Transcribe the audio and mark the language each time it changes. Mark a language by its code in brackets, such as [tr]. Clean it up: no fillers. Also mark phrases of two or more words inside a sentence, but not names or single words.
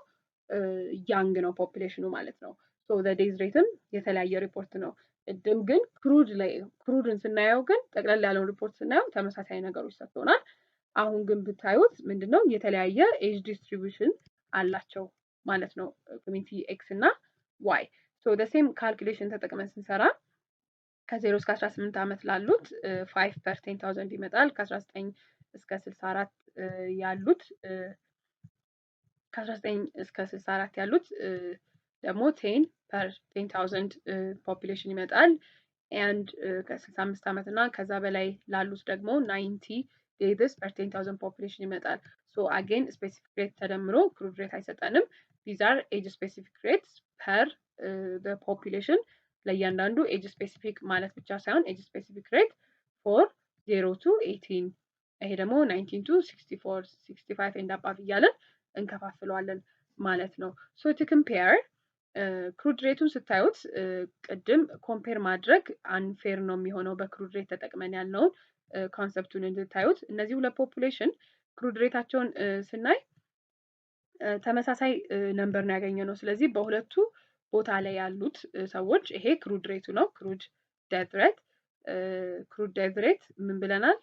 [am] ያንግ ነው ፖፑሌሽኑ ማለት ነው። [en] so the days rate [am] የተለያየ ሪፖርት ነው። ቅድም ግን ክሩድን ስናየው ግን ጠቅላላ ያለውን ሪፖርት ስናየው ተመሳሳይ ነገሮች ሰጥቶናል። አሁን ግን ብታዩት ምንድነው የተለያየ [en] age distribution [am] አላቸው ማለት ነው [en] community X [am] እና ዋይ። [en] so the same calculation [am] ተጠቅመን ስንሰራ ከ0 እስከ 18 ዓመት ላሉት 5 per 10,000 ይመጣል። ከ19 እስከ 64 ያሉት ከ19 እስከ 64 ያሉት ደግሞ 10 per 10,000 ፖፑሌሽን ይመጣል። and ከ65 ዓመት እና ከዛ በላይ ላሉት ደግሞ 90 days per 10,000 ፖፑሌሽን ይመጣል። [en] so again specific [am] rate ተደምሮ [en] crude rate [am] አይሰጠንም። [en] these are age specific rates per the population [am] ለእያንዳንዱ [en] age specific [am] ማለት ብቻ ሳይሆን ኤጅ [en] specific rate for 0 to 18 [am] ይሄ ደግሞ [en] 19 to 64 65 and above እያለን [am] እንከፋፍለዋለን ማለት ነው። [en] so to compare crude rate [am] ስታዩት ቅድም ኮምፔር ማድረግ አንፌር ነው የሚሆነው [en] crude rate [am] ተጠቅመን ያለውን ኮንሰፕቱን እንድታዩት። እነዚህ ሁለት ፖፑሌሽን [en] crude rate [am] ስናይ ተመሳሳይ ነምበር ነው ያገኘነው። ስለዚህ በሁለቱ ቦታ ላይ ያሉት ሰዎች ይሄ [en] crude rate [am] ነው። [en] crude death rate [am] ምን ብለናል?